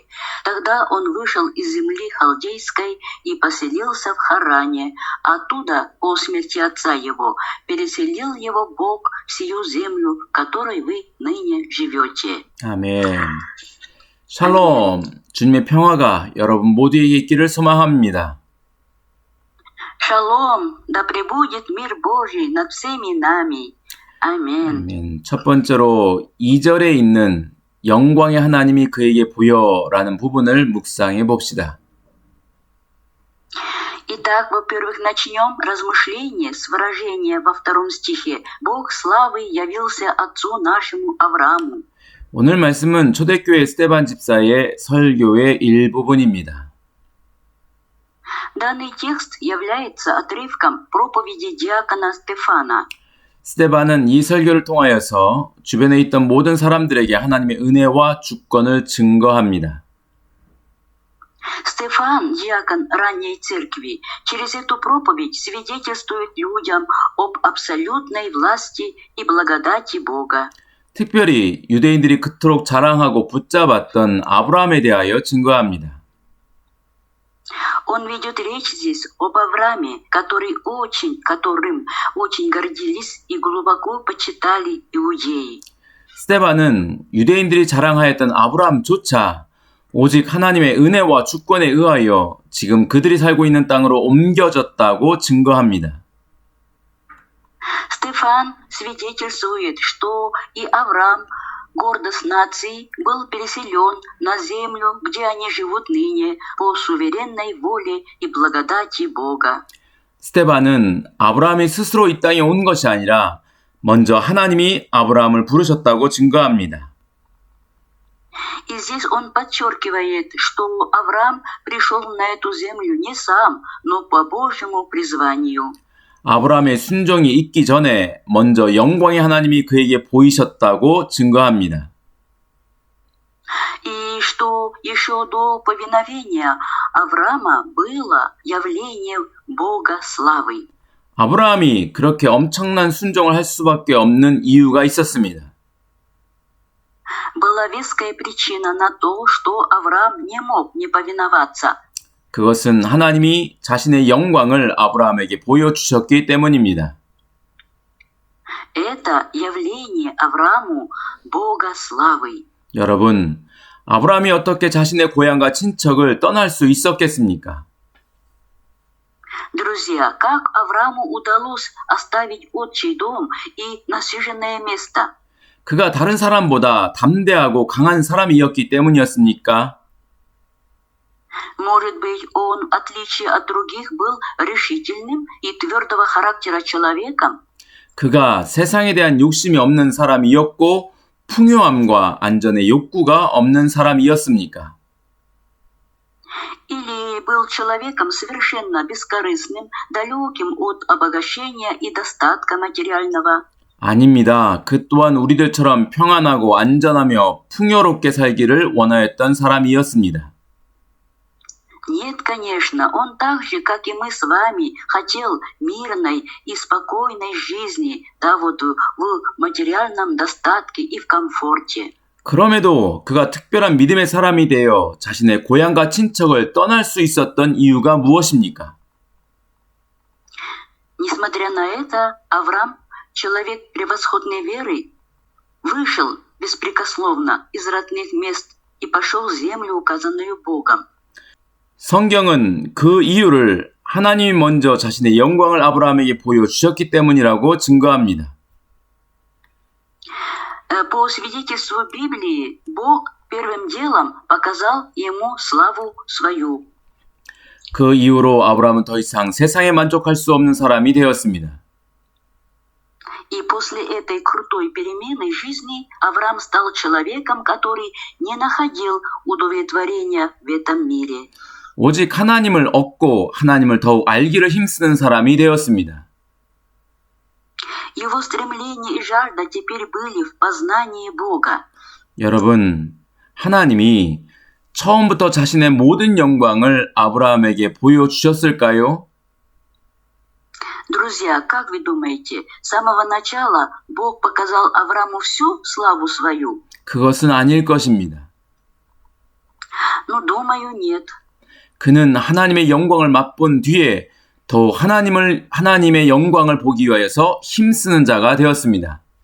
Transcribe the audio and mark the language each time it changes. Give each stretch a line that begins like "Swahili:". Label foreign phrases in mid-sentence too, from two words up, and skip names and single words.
Russian: Тогда он вышел из земли халдейской и поселился в Харане. Оттуда, по смерти отца его, переселил его Бог в сию землю, в которой вы ныне живете.
Korean: 아멘. 샬롬, 주님의 평화가 여러분 모두에게 있기를 소망합니다.
Russian: Шалом, да пребудет мир Божий над всеми нами.
Korean: 아멘. 아멘. 첫 번째로 2절에 있는 영광의 하나님이 그에게 보여라는 부분을 묵상해 봅시다.
Russian: Итак, во-первых, начнем размышление с выражения во 2 стихе. Бог славы явился отцу нашему Аврааму.
Korean: 오늘 말씀은 초대교회 스데반 집사의 설교의 일부분입니다.
Russian: Данный текст является отрывком проповеди диакона Стефана.
Korean: 스데반은 이 설교를 통하여서 주변에 있던 모든 사람들에게 하나님의 은혜와 주권을 증거합니다.
Russian: Стефан, диакон ранней церкви, через эту проповедь свидетельствует людям об абсолютной власти и благодати Бога.
Korean: 특별히 유대인들이 그토록 자랑하고 붙잡았던 아브라함에 대하여 증거합니다.
Russian: Он ведет речь здесь об Аврааме, которым очень гордились и глубоко почитали иудеи.
Korean: 스데반은 유대인들이 자랑하였던 아브라함조차 오직 하나님의 은혜와 주권에 의하여 지금 그들이 살고 있는 땅으로 옮겨졌다고 증거합니다.
Russian: Стефан свидетельствует, что и Авраам, гордость нации, был переселен на землю, где они живут ныне, по суверенной воле и благодати Бога.
Korean: 스데반은 아브라함이 스스로 이 땅에 온 것이 아니라 먼저 하나님이 아브라함을 부르셨다고 증거합니다.
Russian: И здесь он подчеркивает, что Авраам пришел на эту землю не сам, но по Божьему призванию.
Korean: 아브라함의 순종이 있기 전에 먼저 영광의 하나님이 그에게 보이셨다고 증거합니다.
Russian: И что еще до повиновения Авраама было явление Бога славы.
Korean: 아브라함이 그렇게 엄청난 순종을 할 수밖에 없는 이유가 있었습니다.
Russian: Была веская причина на то, что Авраам не мог не повиноваться.
Korean: 그것은 하나님이 자신의 영광을 아브라함에게 보여주셨기 때문입니다.
Russian: Это явление Аврааму Бога славы.
Korean: 여러분, 아브라함이 어떻게 자신의 고향과 친척을 떠날 수 있었겠습니까?
Russian: Друзья, как Аврааму удалось оставить отчий дом и насиженное место?
Korean: 그가 다른 사람보다 담대하고 강한 사람이었기 때문이었습니까?
Russian: Может быть, он, в отличие от других, был решительным и твердого характера человеком?
Korean: 그가 세상에 대한 욕심이 없는 사람이었고 풍요함과 안전의 욕구가 없는 사람이었습니까?
Russian: Или был человеком совершенно бескорыстным, далеким от обогащения и достатка материального?
Korean: 아닙니다. 그 또한 우리들처럼 평안하고 안전하며 풍요롭게 살기를 원하였던 사람이었습니다.
Russian: Нет, конечно, он так же, как и мы с вами, хотел мирной и спокойной жизни, да вот в материальном достатке и в комфорте.
Korean: 그럼에도 그가 특별한 믿음의 사람이 되어 자신의 고향과 친척을 떠날 수 있었던 이유가 무엇입니까?
Russian: Несмотря на это, Авраам, человек превосходной веры, вышел беспрекословно из родных мест и пошел в землю, указанную Богом.
Korean: 성경은 그 이유를 하나님이 먼저 자신의 영광을 아브라함에게 보여주셨기 때문이라고 증거합니다.
Russian: По свидетельству Библии, Бог первым делом показал ему славу свою.
Korean: 그 이후로 아브라함은 더 이상 세상에 만족할 수 없는 사람이 되었습니다.
Russian: И после этой крутой перемены жизни Авраам стал человеком, который не находил удовлетворения в этом мире.
Korean: 오직 하나님을 얻고 하나님을 더욱 알기를 힘쓰는 사람이 되었습니다.
Russian: Его стремление и жажда теперь были в познании Бога.
Korean: 여러분, 하나님이 처음부터 자신의 모든 영광을 아브라함에게 보여주셨을까요?
Russian: Друзья, как вы думаете, с самого начала Бог показал Аврааму всю славу свою?
Korean: 그것은 아닐 것입니다.
Russian: Ну, думаю, нет.
Korean: 그는 하나님의 영광을 맛본 뒤에 더욱 하나님의 영광을 보기 위하여서 힘쓰는 자가 되었습니다.